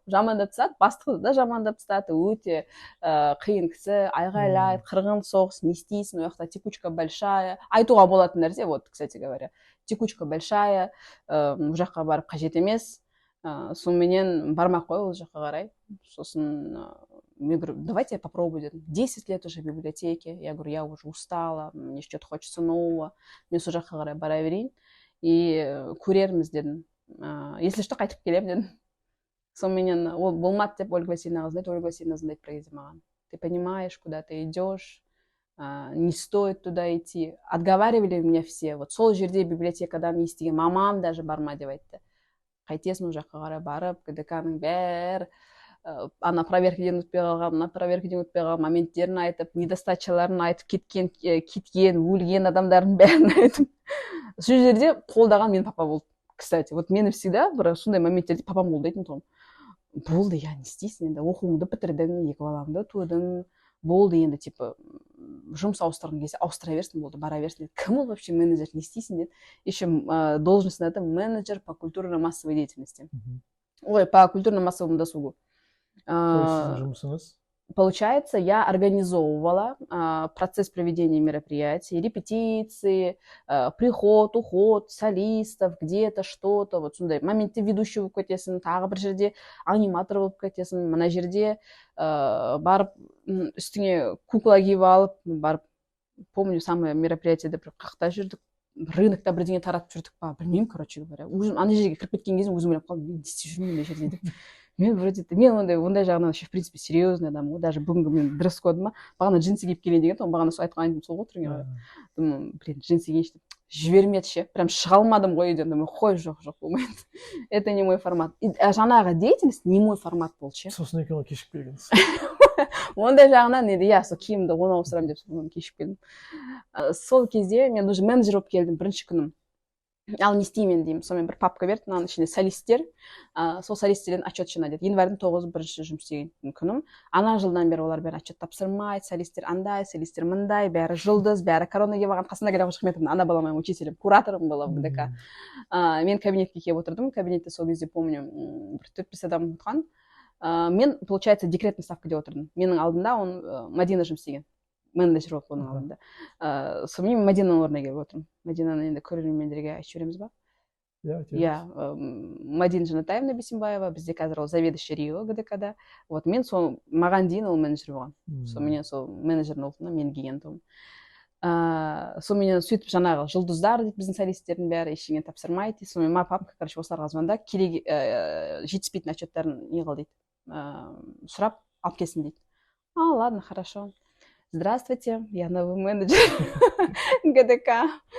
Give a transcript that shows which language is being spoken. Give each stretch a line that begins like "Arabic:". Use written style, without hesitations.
Kazakh: Жамандап тастады, бастықты да жамандап тастады. Өте қиын кісі, айғайлайды, қырғын соғыс, не істейсің, ол жақта
Russian: текучка большая.
Kazakh: Айтуға болатын нәрсе,
Russian: вот, кстати говоря, текучка большая,
Kazakh: ол жаққа барып қажет емес. Сонымен бармақ қой ол жаққа қарай. Сосын мен
Russian: говорю, давайте я попробую,
Kazakh: дедім.
Russian: 10 лет уже в библиотеке. Я говорю, я уже устала, мне что-то хочется нового.
Kazakh: Мен сол жаққа қарай бара берейін. И көрерміз дедім.
Russian: Если что,
Kazakh: қайтып келем дедім. Сонымен ол болмады деп Ольга Васильевна знает. Ольга Васильевна
Russian: знает про
Kazakh: маған.
Russian: Ты понимаешь, куда ты идешь, не стоит туда идти. Отговаривали меня все.
Kazakh: Вот сол жерде библиотекадан естіген мамам даже барма деп айтты. Қайтесің ол жаққа қарай барып, ГДК-ның бәрі ана проверкіден өтпей қалған моменттерін айтып, недостачаларын айтып, кеткен, өлген адамдардың бәрін айтып. Сол жерде қолдаған менің папа болды.
Russian: Кстати, вот
Kazakh: мені всегда бір сондай моменттерде папам болды дейтін тұғым. Болды, я не істейсің енді, оқуыңды бітірдің, 2 балаңды тудың, болды енді, типа, жұмыс ауыстырғың келсе, ауыстыра берсін, болды, бара берсін. Кім ол вообще менеджер, не істейсің деді.
Russian: Еще должностный это менеджер по культурно-массовой деятельности. Ой, по культурно-массовому досугу.
Kazakh: Жұмысыңыз?
Russian: Получается, я организовывала процесс проведения мероприятий, репетиции, приход, уход солистов, где-то что-то.
Kazakh: Вот сондай моментте ведущий болып кетесің, тағы бір жерде аниматор болып кетесің, мына жерде барып үстіңе кукла киіп алып, барып, помню, самое мероприятиеде бір қақта жүрдік, рынокта бірдеңе таратып жүрдік па, білмеймін,
Russian: короче говоря.
Kazakh: Ана жерге кіріп кеткен кезде өзім ойлап қалдым, не істеп жүрмін мына жерде деп. Мен ондай жағынан
Russian: вообще в принципе
Kazakh: серьезный адам ғой. Даже бүгінгі мен дресс-кодыма бағана джинсы киіп келейін деген, бағана сол айтқан айтым сол ғой тұрген. Блин, джинсы киейінші деп жібермеді ше. Прям шыға алмадым ғой үйден. Қой, жоқ, болмайды.
Russian: Это не мой формат.
Kazakh: Жаңағы деятельность
Russian: не мой формат
Kazakh: болды ше. Сосын екен ғой кешіп келгенсіз. Ондай жағынан енді, иә, сол киімді оны ауыстырамын деп соны кешіп келдім. Сол кезде мен уже менеджер болып келдім бірінші күнім. Ал не істеймін деймін. Сонымен бір папка берді, мынаның ішінде солисттер. Сол солисттерден отчет жина деді. Январьдың 9-ы бірінші жұмыс істеген күнім. Ана жылдан бері олар бәрі отчет тапсырмайды, солисттер андай, солисттер мындай, бәрі жұлдыз, бәрі коронаға барған. Қасында Галя Қожахметовна, ана
Russian: была моим учителем,
Kazakh: кураторым была в ГДК. Мен кабинетке келіп отырдым. Кабинетте сол кезде помню, бір 4-5 адам отырған. Мен, получается, декретный ставкада отырдым. Менің алдында он Мадина жұмыс істеген. Менеджер болып оның алдында. Сонымен Мадинаның орнына келіп отырмын. Мадинаны енді көрермендерге айтып жібереміз ба? Иә, Мадина Жанатаевна Бисимбаева, бізде қазір ол заведующий Рио ГДК-да. Вот мен сол маған дейін ол менеджер болған. Сонымен сол менеджердің орнына мен келген тұғым. Сонымен сөйтіп жаңағы жұлдыздар дейді біздің солисттердің бәрі ештеңе тапсырмайды. Сонымен папам, короче, осыларға звондап, керек жетіспейтін отчеттарын не қыл дейді. Сұрап алып келсін дейді.
Russian: Ладно, хорошо. Здравствуйте, я новый менеджер ГДК.